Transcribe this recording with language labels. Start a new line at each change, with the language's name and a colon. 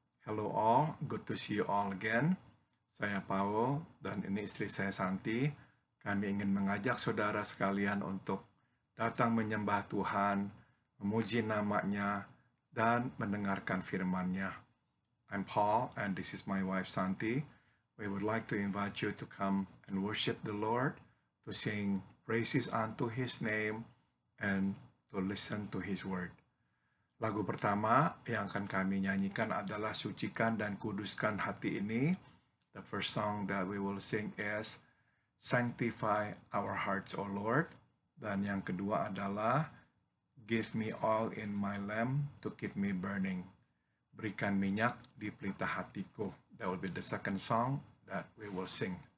English: Hello all, good to see you all again.
Indonesian: Saya Paul dan ini istri saya Santi. Kami ingin mengajak saudara sekalian untuk datang menyembah Tuhan, memuji nama-Nya, dan mendengarkan firman-Nya.
English: I'm Paul and this is my wife Santi. We would like to invite you to come and worship the Lord, to sing praises unto His name, and to listen to His word.
Indonesian: Lagu pertama yang akan kami nyanyikan adalah Sucikan dan Kuduskan Hati Ini.
English: The first song that we will sing is Sanctify Our Hearts, O Lord.
Indonesian: Dan yang kedua adalah Give Me All in My Lamp to Keep Me Burning. Berikan minyak di pelita hatiku.
English: That will be the second song that we will sing.